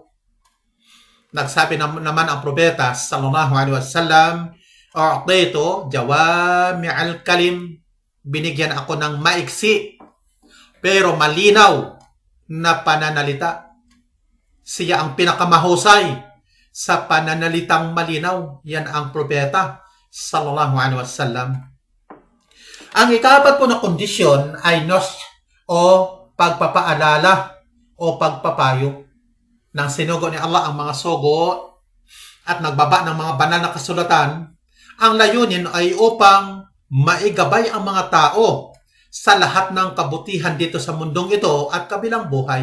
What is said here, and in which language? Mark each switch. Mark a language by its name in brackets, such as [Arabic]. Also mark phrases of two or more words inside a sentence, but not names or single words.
[Filipino] Nagsabi naman ang propeta [Arabic] صلى الله عليه وسلم أوتيت جوامع الكلم." [Filipino] Binigyan ako ng maiksi pero malinaw na pananalita. Siya ang pinakamahusay sa pananalitang malinaw. Yan ang propeta [Arabic] صلى الله عليه وسلم. [Filipino] Ang ikapat po na kondisyon ay nos o pagpapaalala o pagpapayo. Nang sinugo ni Allah ang mga sugo at nagbaba ng mga banal na kasulatan, ang layunin ay upang maigabay ang mga tao sa lahat ng kabutihan dito sa mundong ito at kabilang buhay.